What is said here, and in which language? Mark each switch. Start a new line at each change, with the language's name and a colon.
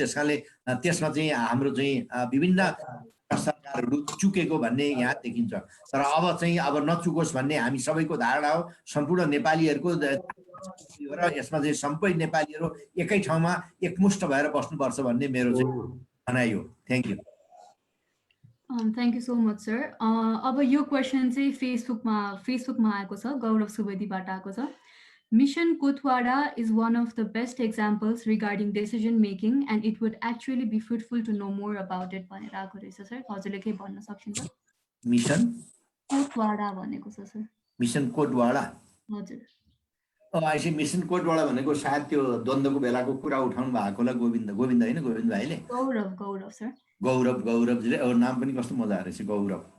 Nepali: त्यस कारणले त्यसमा चाहिँ हाम्रो चाहिँ विभिन्न सरकारहरू चुकेको भन्ने यहाँ देखिन्छ। तर अब नचुकोस् भन्ने हामी सबैको धारणा हो, सम्पूर्ण नेपालीहरूको र यसमा चाहिँ सबै नेपालीहरू एकै ठाउँमा एकमुष्ट भएर बस्नुपर्छ भन्ने मेरो चाहिँ भनाइ हो।
English: Thank you. Thank you so much, sir.
Nepali: अब यो क्वेसन चाहिँ फेसबुकमा आएको छ, गौरव सुवेदीबाट आएको छ।
English: Mission Kotwara is one of the best examples regarding decision making, and it would actually be fruitful to know more about it
Nepali: भनेर आएको रहेछ सर। हजुरले के भन्न सक्नुहुन्छ? मिसन कोटवाडा भनेको छ सर। मिसन कोटवाडा हजुर। अहिले मिसन कोटवाडा भनेको सायद त्यो द्वन्द्वको बेलाको कुरा उठाउनु भएको होला गोविन्द होइन गोविन्द भाइले? गौरव सर। गौरवजीले नाम पनि कस्तो मजा रहेछ, गौरव।